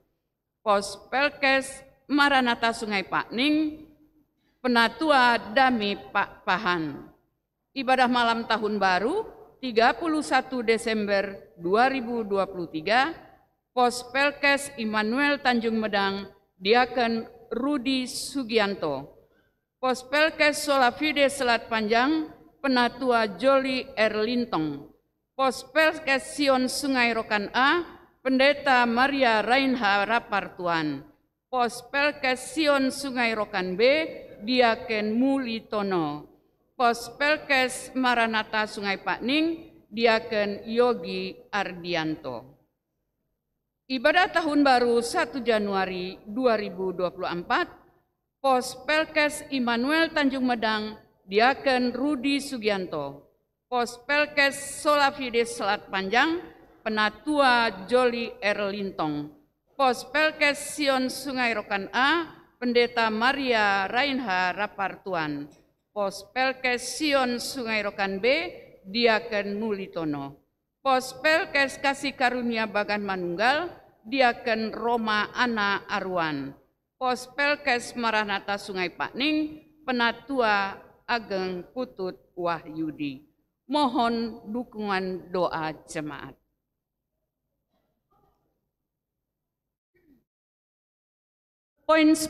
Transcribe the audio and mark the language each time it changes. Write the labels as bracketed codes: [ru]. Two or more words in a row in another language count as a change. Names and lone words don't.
[id] Pos Pelkes Maranatha Sungai Pakning, Penatua Dami Pak Pahan. Ibadah malam tahun baru 31 Desember 2023, Pos Pelkes Immanuel Tanjung Medang, Diaken Rudi Sugianto. Pos Pelkes Solafide Selat Panjang, Penatua Joli Erlintong. Pos Pelkes Sion Sungai Rokan A, Pendeta Maria Rainha Rapartuan. Pos Pelkes Sion Sungai Rokan B, Diaken Mulitono. Pos Pelkes Maranatha Sungai Pakning, Diaken Yogi Ardianto. Ibadah tahun baru 1 Januari 2024, Pos Pelkes Immanuel Tanjung Medang, Diaken Rudi Sugianto. Pos Pelkes Solafide Selat Panjang, Penatua Joli Erlintong. Pos Pelkes Sion Sungai Rokan A, Pendeta Maria Rainha Rapartuan. Pos Pelkes Sion Sungai Rokan B, Diaken Mulitono. Pos Pelkes Kasih Karunia Bagan Manunggal, Diaken Roma Ana Arwan. Pos Pelkes Maranatha Sungai Pakning, Penatua Ageng Putut Wahyudi. Mohon dukungan doa jemaat. Poin 10.